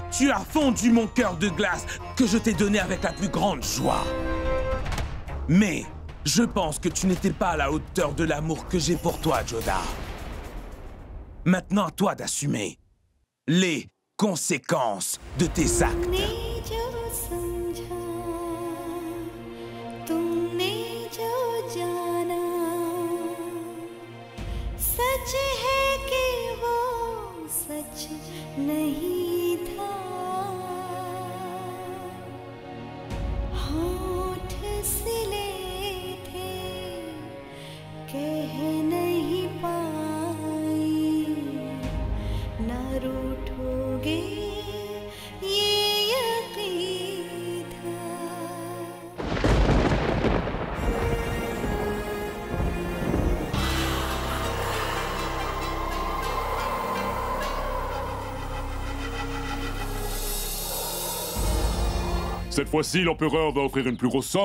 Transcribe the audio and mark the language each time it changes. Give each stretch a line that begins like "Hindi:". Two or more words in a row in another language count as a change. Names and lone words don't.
French: Tu as fondu mon cœur de glace que je t'ai donné avec la plus grande joie. Mais je pense que tu n'étais pas à la hauteur de l'amour que j'ai pour toi, Joda. Maintenant, à toi d'assumer les conséquences de tes actes.
Hindi: सच है कि वो सच नहीं था होठ सिले थे कह नहीं पाई ना रूठोगे ये यकीन था
French: Cette fois-ci, l'empereur va offrir une plus grosse somme.